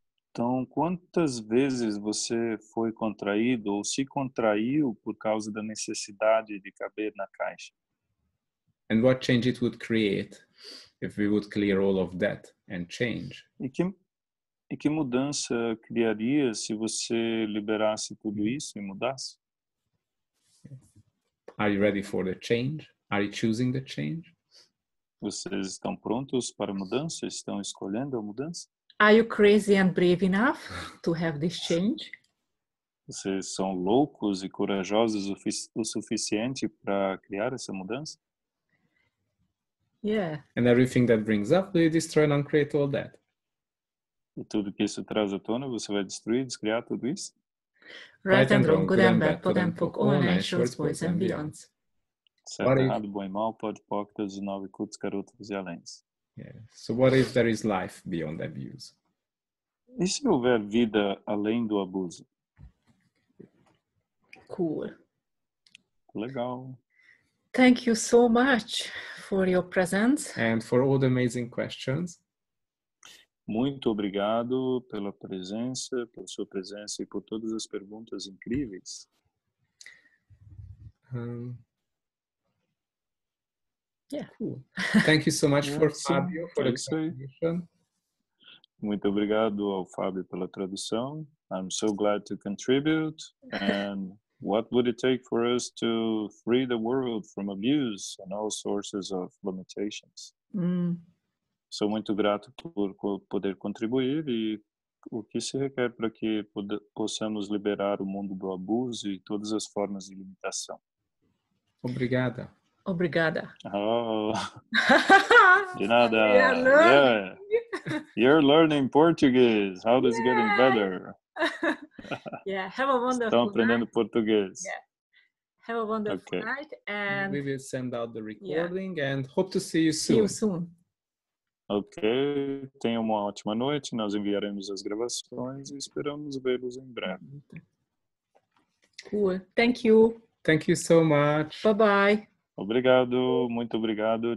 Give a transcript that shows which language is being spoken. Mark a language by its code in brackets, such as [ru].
[pt] Então, quantas vezes você foi contraído ou se contraiu por causa da necessidade de caber na caixa? [en] And what change it would create if we would clear all of that and change? [pt] E que mudança criaria se você liberasse tudo isso e mudasse? [en] Are you ready for the change? Are you choosing the change? [pt] Vocês estão prontos para a mudança? Estão escolhendo a mudança? [en] Are you crazy and brave enough to have this change? [pt] Vocês são loucos e corajosos o suficiente para criar essa mudança? [en] Yeah. And everything that brings up, do you destroy and uncreate all that? [pt] E tudo que isso traz à tona, você vai destruir, descriar tudo isso? [en] Right and wrong, good and bad, pod and poc, online, shorts, boys and beyonds. [pt] Certo, errado, bom e mal, podpócatas, 9 cultos, carotas e aléns. [en] Yeah. So what if there is life beyond abuse? [pt] E se houver vida além do abuso? [en] Cool. [pt] Legal. [en] Thank you so much for your presence. And for all the amazing questions. [pt] Muito obrigado pela presença, por sua presença e por todas as perguntas incríveis. [en] Yeah. Cool. Thank you so much for Fabio for the contribution. [pt] Muito obrigado ao Fábio pela tradução. [en] I'm so glad to contribute. And what would it take for us to free the world from abuse and all sources of limitations? [pt] Sou muito grato por poder contribuir e o que se requer para que possamos liberar o mundo do abuso e todas as formas de limitação. Obrigada. Obrigada. Oh, de nada. Yeah. [en] You're learning Portuguese. How is it getting better? Yeah, have a wonderful [pt] Estão aprendendo português. [en] Yeah. Have a wonderful night. And we will send out the recording and hope to see you soon. See you soon. [pt] Ok, tenha uma ótima noite. Nós enviaremos as gravações e esperamos vê-los em breve. [en] Cool. Thank you. Thank you so much. Bye-bye. [pt] Obrigado, muito obrigado.